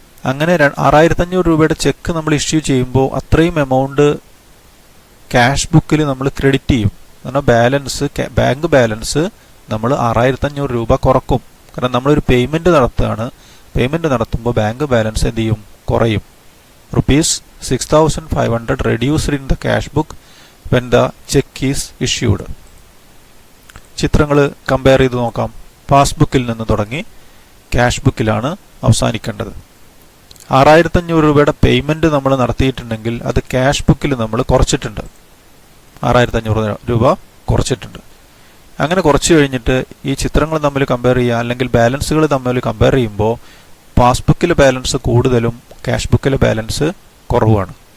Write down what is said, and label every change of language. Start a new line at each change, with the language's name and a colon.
Malayalam: അങ്ങനെ 6,500 രൂപയുടെ ചെക്ക് നമ്മൾ ഇഷ്യൂ ചെയ്യുമ്പോൾ അത്രയും എമൗണ്ട് ക്യാഷ് ബുക്കിൽ നമ്മൾ ക്രെഡിറ്റ് ചെയ്യും. കാരണം ബാങ്ക് ബാലൻസ് നമ്മൾ 6,500 രൂപ കുറക്കും. കാരണം നമ്മളൊരു പേയ്മെന്റ് നടത്തുകയാണ്. പേയ്മെന്റ് നടത്തുമ്പോൾ ബാങ്ക് ബാലൻസ് എന്ത് ചെയ്യും? കുറയും.
English: ₹6,500 reduced in the cash book when the check is issued.
Malayalam: ചിത്രങ്ങൾ കമ്പയർ ചെയ്ത് നോക്കാം. പാസ്ബുക്കിൽ നിന്ന് തുടങ്ങി ക്യാഷ് ബുക്കിലാണ് അവസാനിക്കേണ്ടത്. 6,500 രൂപയുടെ പേയ്മെന്റ് നമ്മൾ നടത്തിയിട്ടുണ്ടെങ്കിൽ അത് ക്യാഷ് ബുക്കിൽ നമ്മൾ കുറച്ചിട്ടുണ്ട്. 6,500 രൂപ കുറച്ചിട്ടുണ്ട്. അങ്ങനെ കുറച്ച് കഴിഞ്ഞിട്ട് ഈ ചിത്രങ്ങൾ തമ്മിൽ കമ്പയർ ചെയ്യുക, അല്ലെങ്കിൽ ബാലൻസുകൾ തമ്മിൽ കമ്പയർ ചെയ്യുമ്പോൾ പാസ്ബുക്കിലെ ബാലൻസ് കൂടുതലും ക്യാഷ് ബുക്കിലെ ബാലൻസ് കുറവാണ്.